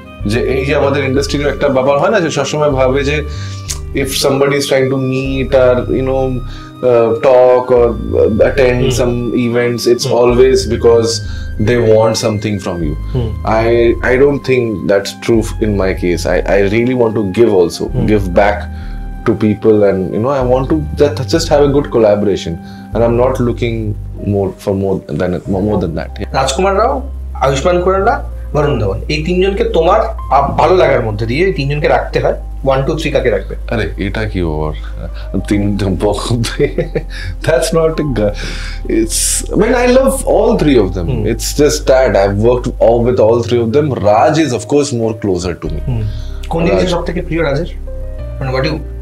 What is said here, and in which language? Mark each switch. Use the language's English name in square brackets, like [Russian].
[Bangla] যে এই যে আমাদের ইন্ডাস্ট্রির একটা ব্যাপার হয় না, যে সবসময় ভাবে যে [English] if somebody is trying to meet or talk or attend some events, it's always because they want something from you. I don't think that's true in my case. I really want to give also, give back to people, and I want to just have a good collaboration, and I'm not looking more than that. [Bangla] রাজকুমার রাও, আয়ুষ্মান খুরানা, বরুণ ধাওয়ান, এই তিনজনকে তোমার ভালো লাগার মধ্যে দিয়ে এই তিনজনকে রাখতে হয়, 1 2 3 কাকে রাখবে? আরে এটা কি ওর তিনজন বলতে, [English] that's not it's, I mean, I love all 3 of them. It's just that I've worked with all 3 of them. Raj is of course more closer to me. [Bangla] কোন জিনিস সবথেকে প্রিয় রাজের? [English] মানে what do you?